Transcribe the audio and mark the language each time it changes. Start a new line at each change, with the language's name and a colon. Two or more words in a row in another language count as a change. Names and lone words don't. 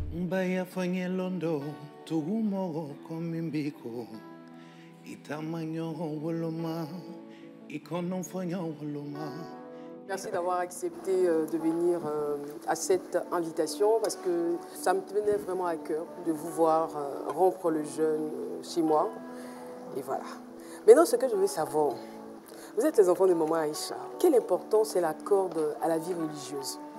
French: Mbaya fanye londo tugumo komimbiko itamanyo woloma ikonon fanyo woloma. Merci d'avoir accepté de venir à cette invitation parce que ça me tenait vraiment à cœur de vous voir rompre le jeûne chez moi. Et voilà. Maintenant, ce que je veux savoir, vous êtes les enfants de Maman Aïcha. Quelle importance elle accorde à la vie religieuse?